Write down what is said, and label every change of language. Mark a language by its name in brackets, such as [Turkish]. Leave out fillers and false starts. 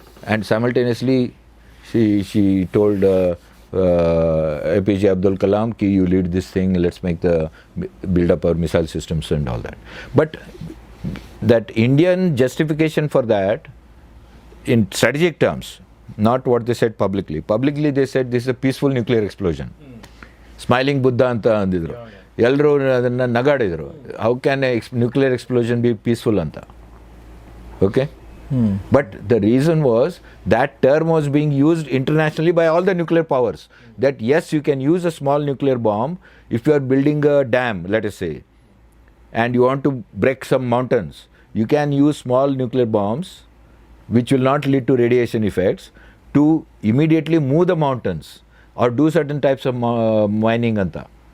[English] And simultaneously she told APJ Abdul Kalam ki you lead this thing, let's make the build up our missile systems and all that. But that Indian justification for that in strategic terms, not what they said publicly. Publicly they said this is a peaceful nuclear explosion. Smiling Buddha [Kannada] anta andidru. ಎಲ್ಲರೂ ಅದನ್ನು ನಗಾಡಿದರು. [English] how can nuclear explosion be peaceful [Kannada] ಅಂತ. [English] Okay, but the reason was that term was being used internationally by all the nuclear powers, that yes, you can use a small nuclear bomb if you are building a dam, let us say, and you want to break some mountains. You can use small nuclear bombs which will not lead to radiation effects to immediately move the mountains or do certain types of mining anta.